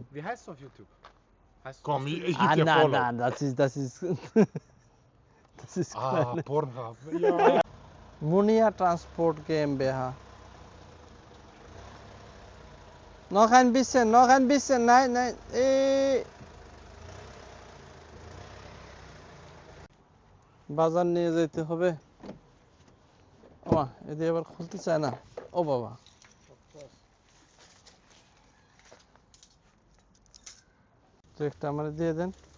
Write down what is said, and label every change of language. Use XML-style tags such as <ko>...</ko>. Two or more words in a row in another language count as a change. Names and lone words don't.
<de>Wie heißt du auf YouTube? Heißt Komm, hast du- ich geb dir nein, Follow. nein, das ist das ist Ah, Pornhub. Ja. Munia Transport GmbH. Noch ein bisschen, nein, nein.</de> <bn>বাজার নিয়ে যেতে হবে। ওমা, এদি আবার খুলতে চায় না। ও বাবা, তো একটা আমার দিয়ে দেন।</bn>